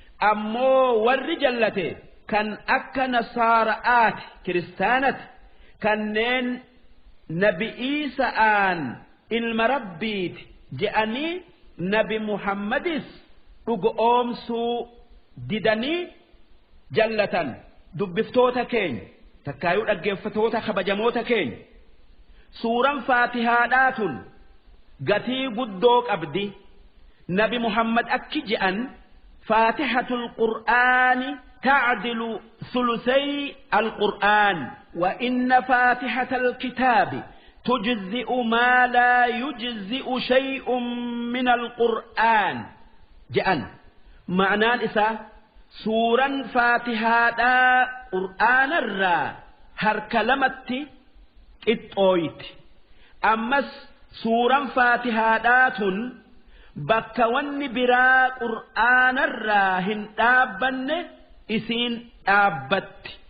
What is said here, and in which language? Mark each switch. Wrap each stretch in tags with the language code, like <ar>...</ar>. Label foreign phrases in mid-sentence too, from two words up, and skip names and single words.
<om>Ammoo warri jallate kan akka Nasaara'aati, Kiristaanati, kanneen Nabi Iisa'aan ilma Rabbiiti je'anii Nabi Muhammadis dhugo oomsuu didanii jallatan. Dubbiftoota keenya, takkaayuu dhaggeeffatoota kabajamoota keenya, suuraan Faatihaadhaa tun gatii guddoo qabdi. Nabi Muhammad akki je'an,</om> <ar>فاتحة القرآن تعدل ثلثي القرآن، وإن فاتحة الكتاب تجزئ ما لا يجزئ شيء من القرآن je'an.</ar> <om>Ma'anaan isaa suuraan Faatihaadhaa Qur'aanarraa harka lamatti qixxooyti. Ammas suuraan Faatihaadhaa tun bakka wanni biraa Qur'aanarraa hin dhaabbanne isiin dhaabbatti.</om>